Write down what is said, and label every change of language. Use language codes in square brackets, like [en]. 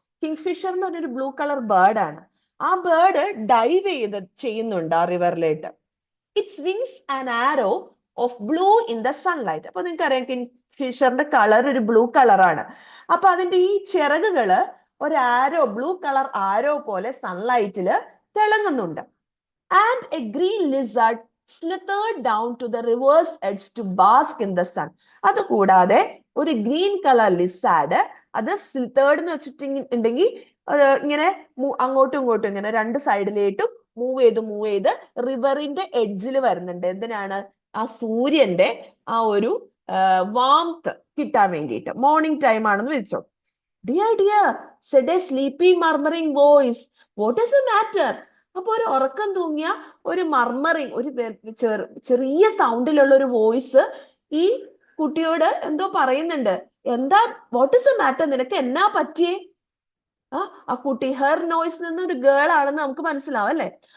[ml] Kingfisher എന്ന് പറഞ്ഞൊരു blue colour bird ആണ്. ആ ബേർഡ് ഡൈവ് ചെയ്യുന്നുണ്ട് ആ റിവറിലേക്ക്. [en] Its wings an arrow of blue in the sunlight. [ml] അപ്പൊ നിങ്ങൾക്ക് അറിയാം കിങ്ഫിഷറിന്റെ കളർ ഒരു ബ്ലൂ കളറാണ്. അപ്പൊ അതിന്റെ ഈ ചിറകുകള് ഒരു ആരോ, ബ്ലൂ കളർ ആരോ പോലെ സൺലൈറ്റില് തിളങ്ങുന്നുണ്ട്. [en] And a green lizard slithered down to the river's edge to bask in the sun. [ml] അതുകൂടാതെ ഒരു ഗ്രീൻ കളർ ലിസാർഡ്, അത് സ്ലിത്തേർഡ് എന്ന് വെച്ചിട്ടുണ്ടെങ്കിൽ ഇങ്ങനെ അങ്ങോട്ടും ഇങ്ങോട്ടും ഇങ്ങനെ രണ്ട് സൈഡിലേട്ടും മൂവ് ചെയ്ത് റിവറിന്റെ എഡ്ജിൽ വരുന്നുണ്ട്. എന്തിനാണ്? ആ സൂര്യന്റെ ആ ഒരു വാംത്ത് കിട്ടാൻ വേണ്ടിയിട്ട്. മോർണിംഗ് ടൈം ആണെന്ന് വെച്ചോ. [en] Dear dear said a sleepy murmuring voice, what is the matter? [ml] അപ്പൊ ഒരു ഉറക്കം തൂങ്ങിയ ഒരു മർമറിങ്, ഒരു ചെറിയ സൗണ്ടിലുള്ള ഒരു വോയിസ് ഈ കുട്ടിയോട് എന്തോ പറയുന്നുണ്ട്. എന്താ, [en] what is the matter, [ml] നിനക്ക് എന്നാ പറ്റിയേ? ആ കുട്ടി, ഹെർ നോയ്സ് നിന്നൊരു ഗേൾ ആണെന്ന് നമുക്ക് മനസ്സിലാവും അല്ലെ?